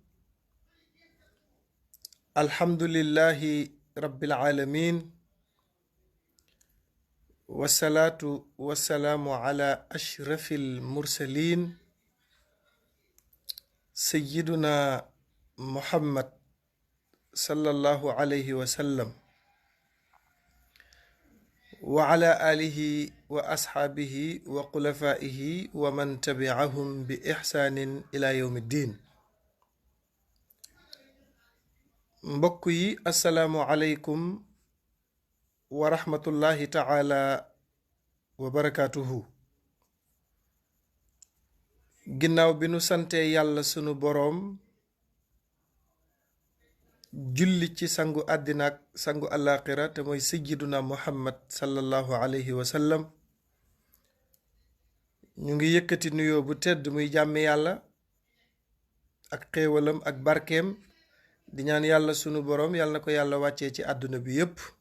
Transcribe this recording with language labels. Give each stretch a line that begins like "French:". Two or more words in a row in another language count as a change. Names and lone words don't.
Arabic: الحمد لله رب العالمين، والصلاة والسلام على أشرف المرسلين سيدنا محمد صلى الله عليه وسلم وعلى آله وأصحابه وخلفائه ومن تبعهم بإحسان إلى يوم الدين.
Wolof: mbokk yi
Arabic: السلام عليكم ورحمة الله تعالى وبركاته.
Wolof: ginnaaw bi nu santee yàlla sunu boroom, julli ci sangu àddina ak sangu àllaaxira te mooy
Arabic: سيدنا محمد صلى الله عليه وسلم,
Wolof: ñu ngi yëkkati nuyoo bu tedd muy jàmmi yàlla ak xéewalam ak barkeem, di ñaan yàlla sunu boroom yàlla na ko yàlla wàccee ci àdduna bi yépp.